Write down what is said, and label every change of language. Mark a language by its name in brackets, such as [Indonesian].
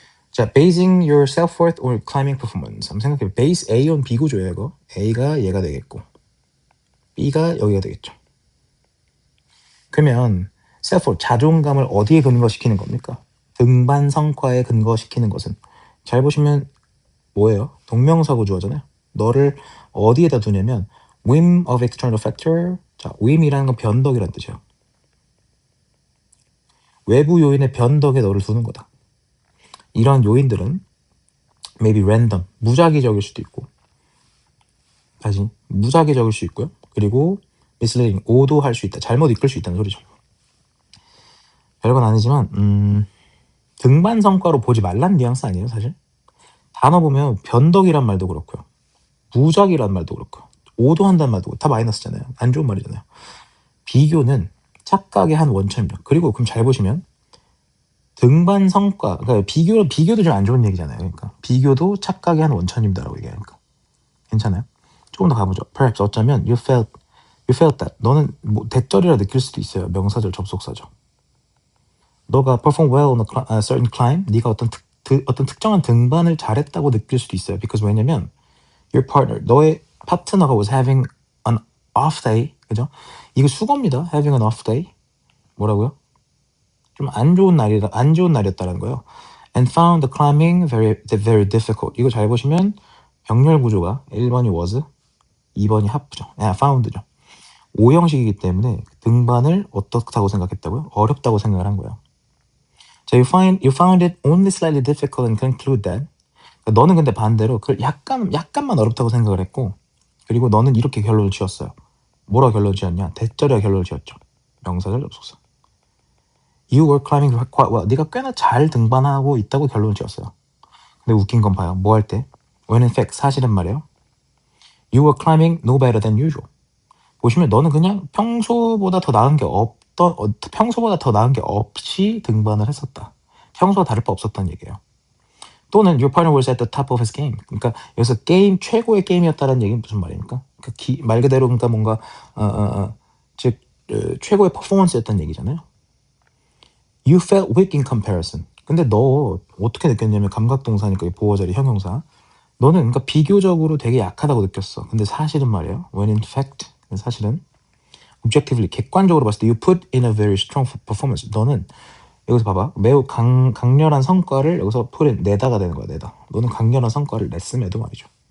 [English] 자, basing your self-worth or climbing performance. [Korean] 한번 생각해요. base A on B 구조예요, 이거. A가 얘가 되겠고 B가 여기가 되겠죠. 그러면 self-worth, 자존감을 어디에 근거시키는 겁니까? 등반 성과에 근거시키는 것은 잘 보시면 뭐예요? 동명사 구조잖아요. 너를 어디에다 두냐면 [English] whim of external factor. [Korean] 자, whim이라는 건 변덕이라는 뜻이에요. 외부 요인의 변덕에 너를 두는 거다. 이런 요인들은 [English] maybe random, [Korean] 무작위적일 수도 있고 다시 무작위적일 수 있고요. 그리고 misleading, 오도할 수 있다. 잘못 이끌 수 있다는 소리죠. 별건 아니지만 등반 성과로 보지 말라는 뉘앙스 아니에요, 사실? 단어 보면 변덕이란 말도 그렇고요. 무작위란 말도 그렇고요. 오도한다는 말도 다 마이너스잖아요. 안 좋은 말이잖아요. 비교는 착각의 한 원천입니다. 그리고 그럼 잘 보시면 등반 성과, 그러니까 비교도 좀 안 좋은 얘기잖아요. 그러니까 비교도 착각의 한 원천입니다라고 얘기하니까 괜찮아요. 조금 더 가보죠. [English] Perhaps [Korean] 어쩌면 [English] you felt that [Korean] 너는 뭐 대절이라 느낄 수도 있어요. 명사절 접속사죠. 너가 [English] perform well on a certain climb, [Korean] 네가 어떤 특정한 등반을 잘했다고 느낄 수도 있어요. [English] Because [Korean] 왜냐면 [English] your partner, [Korean] 너의 파트너가 [English] was having an off day, 그죠? [Korean] 이거 수거입니다. [English] having an off day. [Korean] 뭐라고요? 좀 안 좋은 날이었다라는 거예요. [English] And found the climbing very difficult. [Korean] 이거 잘 보시면 병렬 구조가 1번이 was, 2번이 have죠. found죠. O형식이기 때문에 등반을 어떻다고 생각했다고요? 어렵다고 생각을 한 거예요. [English] 자, you found it only slightly difficult and conclude that. [Korean] 그러니까 너는 근데 반대로 그걸 약간만 어렵다고 생각을 했고, 그리고 너는 이렇게 결론을 지었어요. 뭐라 결론 지었냐? 대절이라 결론을 지었죠. 명사절 접속사. [English] You were climbing quite well. [Korean] 네가 꽤나 잘 등반하고 있다고 결론을 지었어요. 근데 웃긴 건 봐요. 뭐 할 때? [English] When in fact [Korean] 사실은 말이에요. [English] You were climbing no better than usual. [Korean] 보시면 너는 그냥 평소보다 더 나은 게 평소보다 더 나은 게 없이 등반을 했었다. 평소와 다를 바 없었다는 얘기예요. 또는 [English] your partner was at the top of his game. [Korean] 그러니까 여기서 게임 최고의 게임이었다는 얘기는 무슨 말입니까? 그러니까 말 그대로 그러니까 뭔가 즉 최고의 퍼포먼스였다는 얘기잖아요. [English] You felt weak in comparison. [Korean] 근데 너 어떻게 느꼈냐면 감각동사니까 보어자리 형용사. 너는 그러니까 비교적으로 되게 약하다고 느꼈어. 근데 사실은 말이에요. [English] When in fact [Korean] 사실은 [English] objectively [Korean] 객관적으로 봤을 때 [English] you put in a very strong performance. [Korean] 너는 여기서 봐봐. 매우 강렬한 성과를 여기서 put in 내다가 되는 거야. 내다. 너는 강렬한 성과를 냈음에도 말이죠.